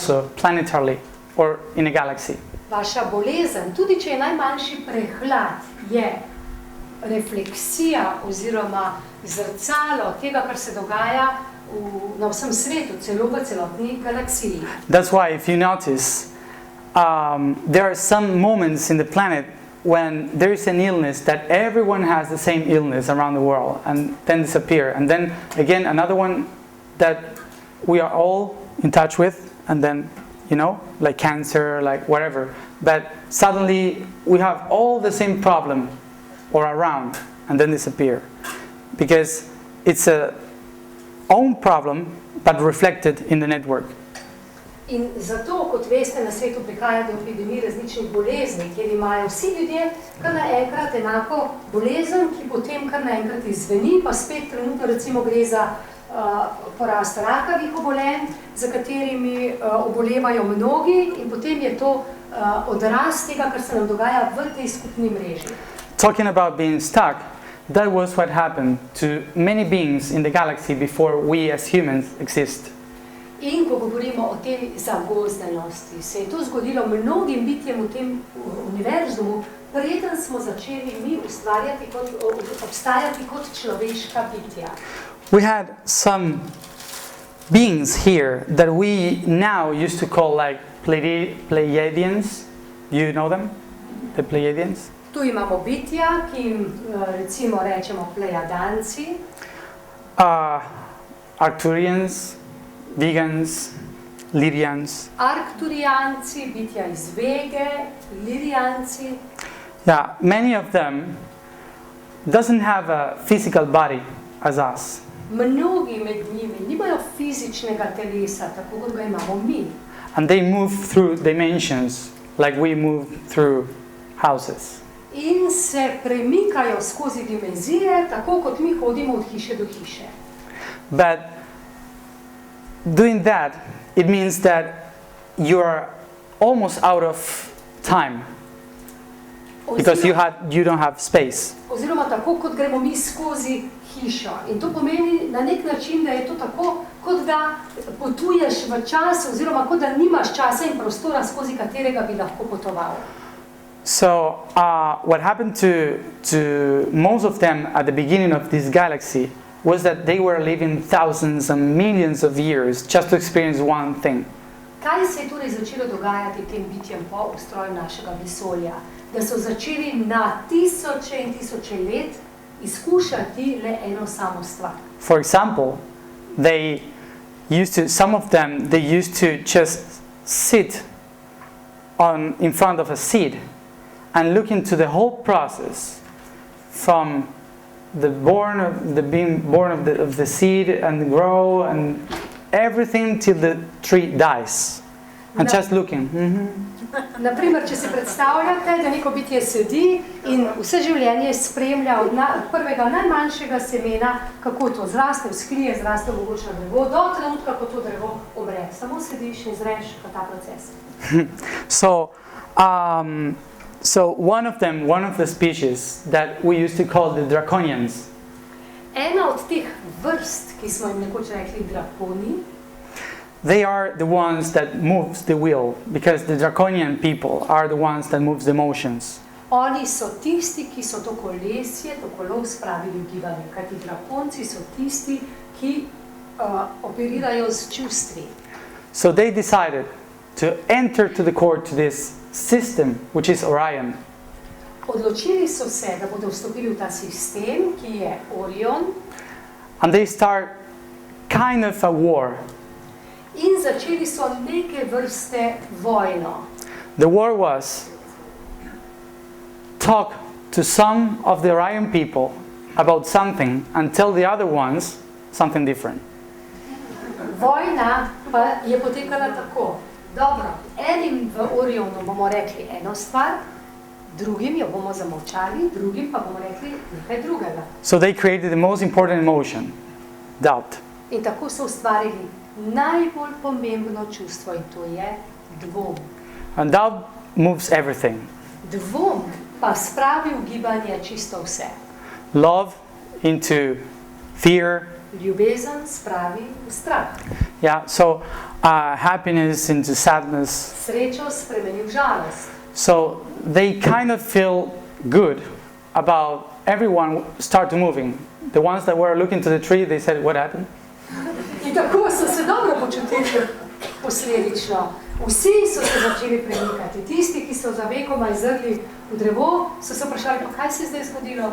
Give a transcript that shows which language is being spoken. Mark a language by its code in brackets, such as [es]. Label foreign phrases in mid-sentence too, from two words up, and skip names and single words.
[en] also planetarily or in a galaxy. [sl] Vaša bolezen, tudi če je najmanjši prehlad, je refleksija oziroma zrcalo tega, kar se dogaja na vsem svetu, celo v celotni galaksiji. [en] That's why, if you notice, there are some moments in the planet when there is an illness that everyone has the same illness around the world and then disappear. And then again another one that we are all in touch with, and then, you know, like cancer, like whatever. But suddenly we have all the same problem or around and then disappear. Because it's a own problem but reflected in the network. [sl] In zato, kot veste, na svetu prihaja do epidemij različnih bolezni, kjer imajo vsi ljudje kar naenkrat enako bolezen, ki potem kar naenkrat izzveni, pa spet trenutno recimo gre za porast rakavih obolenj, za katerimi obolevajo mnogi, in potem je to odraz tega, kar se nam dogaja v tej skupni mreži. [en] Talking about being stuck, that was what happened to many beings in the galaxy before we as humans exist. [sl] In ko govorimo o tej zagozdenosti, se je to zgodilo mnogim bitjem v tem univerzumu, preden smo začeli mi obstajati kot človeška bitja. [en] We had some beings here that we now used to call like Pleiadians. Do you know them? The Pleiadians? [sl] Tu imamo bitja, ki jim recimo rečemo Plejadanci. [en] Arcturians, Vegans, Lyrians. [sl] Arkturijanci, bitja iz Vege, Lirijanci. [en] Yeah, many of them doesn't have a physical body as us. [sl] Mnogi med njimi nimajo fizičnega telesa, tako kot ga imamo mi. [en] And they move through dimensions like we move through houses. [sl] In se premikajo skozi dimenzije, tako kot mi hodimo od hiše do hiše. [en] But doing that, it means that you are almost out of time. Because you don't have space. [sl] Oziroma tako, kot gremo mi skozi hišo. In to pomeni na nek način, da je to tako, kot da potuješ v čas, oziroma kot da nimaš časa in prostora, skozi katerega bi lahko potoval. [en] So, what happened to most of them at the beginning of this galaxy was that they were living thousands and millions of years just to experience one thing. [sl] Kaj se je torej začelo dogajati tem bitjem po ustroju našega vesolja? Da so začeli na tisoče in tisoče let izkušati le eno samo stvar. [en] For example, some of them used to just sit in front of a seed and look into the whole process from being born of the seed and grow and everything till the tree dies. And just looking. [sl] Naprimer, če si predstavljate, da neko bitje sedi in vse življenje spremlja od prvega najmanjšega semena, kako to zraste, vzklije, zraste mogoče na drevo, do trenutka, ko to drevo umre. Samo sediš in zreš ta proces. [en] So one of the species that we used to call the draconians. [sl] Ena od teh vrst, ki smo jim nekoč rekli drakoni, [en] they are the ones that moves the wheel, because the draconian people are the ones that moves the emotions. [sl] Oni so tisti, ki so to kolesje, to kolo spravili v gibanje, kajti drakonci so tisti, ki operirajo z čustvi. [en] So they decided to enter to the core to this system, which is Orion. [sl] Odločili so se, da bodo vstopili v ta sistem, ki je Orion. [en] And they start kind of a war. [sl] In začeli so neke vrste vojno. [en] The war was talk to some of the Orion people about something and tell the other ones something different. [sl] Vojna pa je potekala tako. Dobro, enim v Orionu bomo rekli eno stvar, drugim jo bomo zamolčali, drugim pa bomo rekli nekaj drugega. [en] So they created the most important emotion, doubt. [sl] In tako so ustvarili najbolj pomembno čustvo, in to je dvom. [en] And doubt moves everything. [sl] Dvom pa spravi v gibanje čisto vse. [en] Love into fear. [sl] Ljubezen spravi v strah. [en] Yeah, so happiness into sadness. [sl] Srečo spremeni v žalost. [en] So they kind of feel good about everyone start to moving. The ones that were looking to the tree, they said, what happened? [sl] In tako so se dobro počutili posledično. Vsi so se začeli premikati. Tisti, ki so za vekoma izrli v drevo, so se vprašali, pa kaj se je zdaj zgodilo?